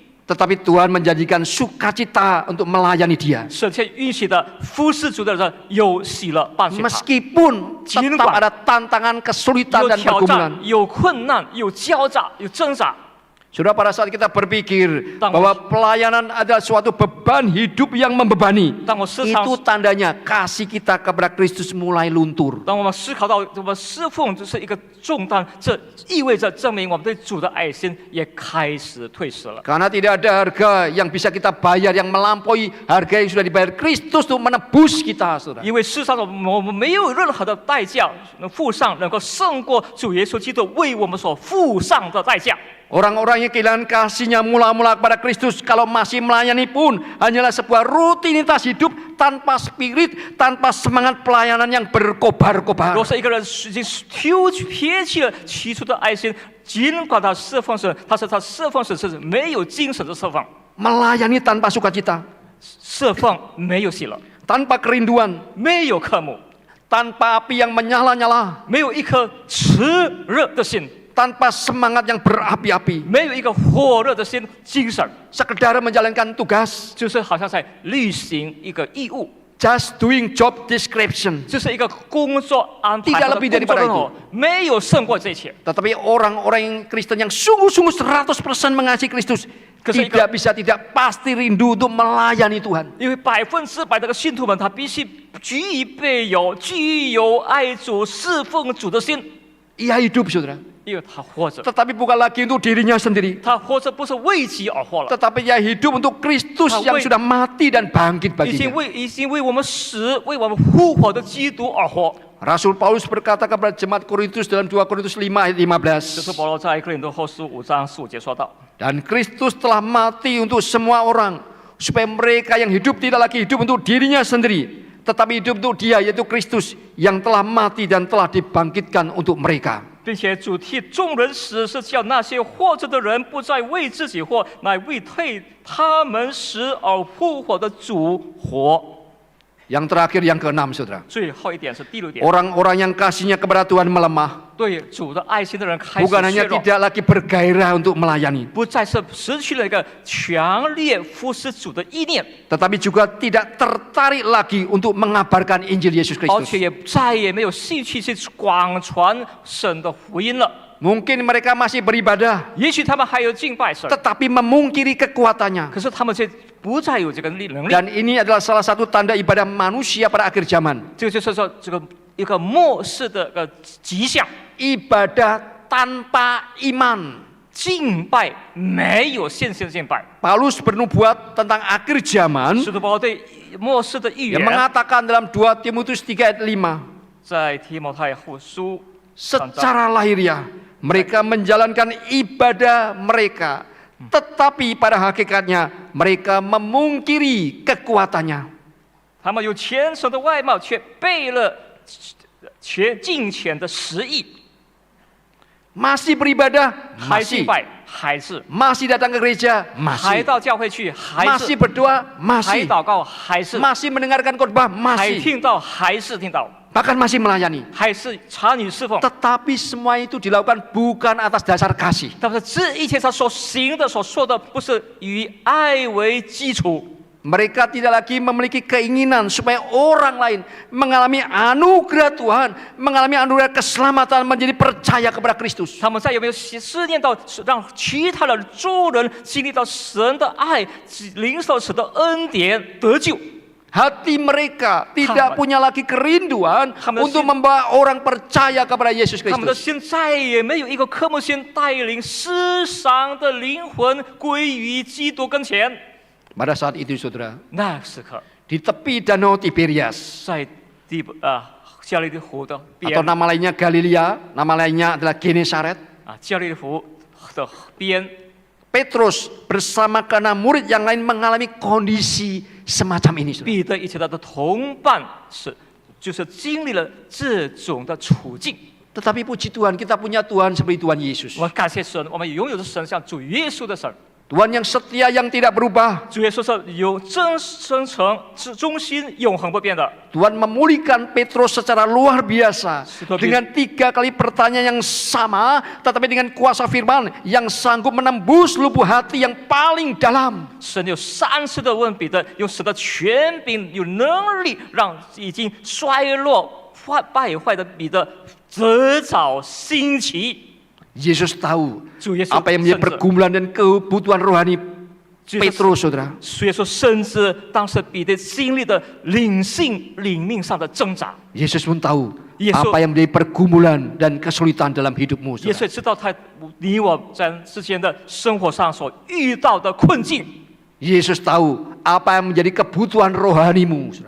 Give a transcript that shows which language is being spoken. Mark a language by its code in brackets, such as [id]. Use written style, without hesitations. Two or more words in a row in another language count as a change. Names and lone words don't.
[id] Tetapi Tuhan menjanjikan sukacita untuk melayani Dia. [zh] 神却允许的服侍主的人有喜乐伴随他， [id] Meskipun tetap ada tantangan, kesulitan [zh] 有 [id] dan [zh] 挑 [id] pergumulan. [zh] 战，有困难，有交战，有挣扎。 [id] Sudah pada saat kita berpikir Tang- bahwa pelayanan adalah suatu beban hidup yang membebani, [zh] 当我时常 [id] itu tandanya kasih kita kepada Kristus mulai luntur. [zh] 当我们思考到我们侍奉就是一个重担，这意味着证明我们对主的爱心也开始退失了。 [id] Karena tidak ada harga yang bisa kita bayar yang melampaui harga yang sudah dibayar Kristus untuk menebus kita, saudara. [zh] 因为世上我们没有任何的代价能付上，能够胜过主耶稣基督为我们所付上的代价。 [id] Orang-orang yang kehilangan kasihnya mula-mula kepada Kristus kalau masih melayani pun hanyalah sebuah rutinitas hidup tanpa spirit, tanpa semangat pelayanan yang berkobar-kobar. [zh] 若是一个人已经撇弃了起初的爱心，尽管他侍奉神，他侍奉神是没有精神的侍奉， [id] Melayani tanpa sukacita, [zh] 侍奉没有喜乐， [id] tanpa kerinduan, [zh] 没有渴慕， [id] tanpa api yang menyala-nyala, [zh] 没有一颗炽热的心， [id] tanpa semangat yang berapi-api, [zh] 没有一个火热的心精神， [id] sekedar menjalankan tugas, [zh] 就是好像在履行一个义务， [en] just doing job description. [zh] 就是一个工作安排 [id] Tidak [zh] 的 [id] lebih [zh] 工作 [id] daripada [zh] 任务，没有胜过这一切。 [id] Tetapi orang-orang yang Kristen yang sungguh-sungguh 100% mengasihi Kristus Ketika- tidak pasti rindu untuk melayani Tuhan. [zh] 因为100%的信徒们，他必须具有爱主、侍奉主的心， [id] Ia hidup, saudara. [zh] 因为他活着， [id] Tetapi bukan lagi untuk dirinya sendiri. [zh] 他活着不是为己而活了， [id] Tetapi ia hidup untuk Kristus Ah, yang wait. sudah mati dan bangkit [zh] 已经 [id] baginya. [zh] 为我们死、为我们复活的基督而活。 [id] Rasul Paulus berkata kepada jemaat Korintus dalam 2 Korintus 5 ayat [zh] 这是 [id] 15. [zh] 保罗在哥林多后书5章15节说到。 [id] Dan Kristus telah mati untuk semua orang, supaya mereka yang hidup tidak lagi hidup untuk dirinya sendiri, tetapi hidup untuk Dia, yaitu Kristus yang telah mati dan telah dibangkitkan untuk mereka. [zh] 并且主替众人死，是叫那些活着的人不再为自己活，乃为替他们死而复活的主活。 [id] Yang terakhir, yang keenam, saudara. [zh] 最后一点是第6点， [id] Orang-orang yang kasihnya kepada Tuhan melemah, [zh] 对主的爱心的人开始 [id] bukan [zh] 削 [id] hanya [zh] 弱， [id] tidak lagi bergairah untuk melayani, [zh] 不再是失去了一个强烈服侍主的意念， [id] tetapi juga tidak tertarik lagi untuk mengabarkan Injil Yesus [zh] 而且 [id] Kristus. [zh] 也再也没有兴趣去广传神的福音了。 [id] Mungkin mereka masih beribadah, [zh] 也许他们还有敬拜神， [id] tetapi memungkiri kekuatannya. [zh] 可是他们却不再有这个能力。 [id] Dan ini adalah salah satu tanda ibadah manusia pada akhir zaman. [zh] 这个就是说，这个一个末世的个迹象， [id] Ibadah tanpa iman. [zh] 敬拜没有线性敬拜。 [id] Paulus bernubuat tentang akhir zaman [zh] 使徒保罗对末世的预 [id] yang [zh] 言， [id] mengatakan dalam 2 Timotius 3 ayat 5, [zh] 在提摩太后书 [id] secara lahiriah mereka menjalankan ibadah mereka, tetapi pada hakikatnya mereka memungkiri kekuatannya. [zh] 他们有虔诚的外貌，却背了敬虔的实意， [id] Masih beribadah, [zh] 还敬 [id] masih. [zh] 拜，还是 [id] Masih datang ke gereja, [zh] 还 [id] masih. [zh] 到教会去，还 [id] Masih [zh] 是 [id] berdoa, [zh] 还 [id] masih. [zh] 祷告，还是 [id] Masih mendengarkan khotbah, [zh] 还 [id] masih. [zh] 听到，还是听到， [id] Bahkan masih melayani. [zh] 还是查女侍奉。 [id] Tetapi semua itu dilakukan bukan atas dasar kasih. [zh] 但是这一切他所行的、所说的，不是以爱为基础。 [id] Mereka tidak lagi memiliki keinginan supaya orang lain mengalami anugerah Tuhan, mengalami anugerah keselamatan, menjadi percaya kepada Kristus. [zh] 他们再有没有思念到让其他的众人经历到神的爱，领受神的恩典得救？ [id] Hati mereka tidak punya lagi kerinduan Kamu untuk sin- membawa orang percaya kepada Yesus [zh] 他们的 [id] Kristus. [zh] 心再也没有一个科目性带领世上的灵魂归于基督跟前。 [id] Pada saat itu saudara, [zh] 那时刻， [id] di tepi danau Tiberias [zh] 在加利利湖的边 [id] atau nama lainnya Galilea, nama lainnya adalah Genesaret, [zh] 加利利湖的边， [id] Petrus bersama keenam murid yang lain mengalami kondisi semacam ini. Saudara. [zh] 彼得以及他的同伴就是经历了这种的处境。 [id] Tetapi puji Tuhan, kita punya Tuhan seperti Tuhan Yesus. [zh] 我们感谢神，我们拥有的神像主耶稣的神。 [id] Tuhan yang setia, yang tidak berubah. [zh] 主耶稣是有真诚、忠心、永恒不变的。 [id] Tuhan memulihkan Petrus secara luar biasa. Seperti- Dengan 3 kali pertanyaan yang sama, tetapi dengan kuasa firman yang sanggup menembus lubuk hati yang paling dalam. [zh] 神有3次的问彼得，用神的权柄、有能力，让已经衰落、败坏的彼得得着兴起。 [id] Yesus tahu [zh] 主耶稣 [id] apa yang menjadi [zh] 甚至 [id] pergumulan dan kebutuhan rohani [zh] 主耶稣 [id] Petrus, saudara. [zh] 主耶稣甚至当时彼得经历的领命上的挣扎， [id] Yesus pun tahu Yesus- apa yang menjadi pergumulan dan kesulitan dalam hidupmu, [zh] 耶 [id] saudara. [zh] 稣也知道你我之间的生活上所遇到的困境。 [id] Yesus tahu apa yang menjadi kebutuhan rohanimu, saudara.